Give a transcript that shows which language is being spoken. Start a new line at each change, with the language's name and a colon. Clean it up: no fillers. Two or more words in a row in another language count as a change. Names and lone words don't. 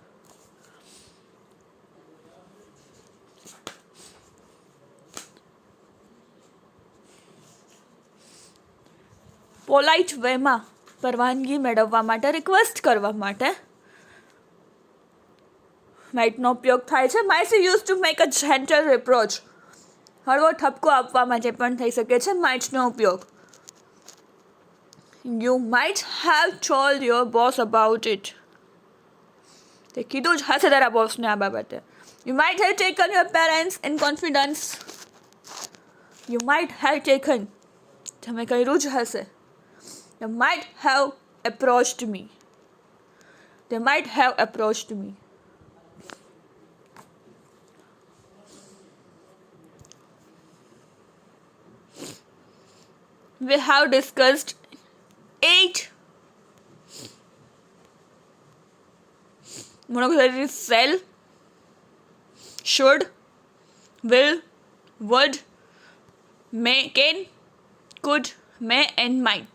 English: polite wayમાં
Gujarati: પરવાનગી મેળવવા માટે, રિક્વેસ્ટ કરવા માટે માઇટનો ઉપયોગ થાય છે.
English: Might is use to make a gentle reproach.
Gujarati: હળવો ઠપકો આપવા માટે પણ થઈ શકે છે માઇટનો ઉપયોગ.
English: You might have told your boss about it.
Gujarati: તે કીધું જ હશે તારા બોસને આ બાબતે.
English: You might have taken your parents in confidence. You might have taken.
Gujarati: તમે કર્યું જ હશે.
English: They might have approached me. They might have approached me. We have discussed 8 monosyllabic shall, should, will, would, may, can, could, may and might.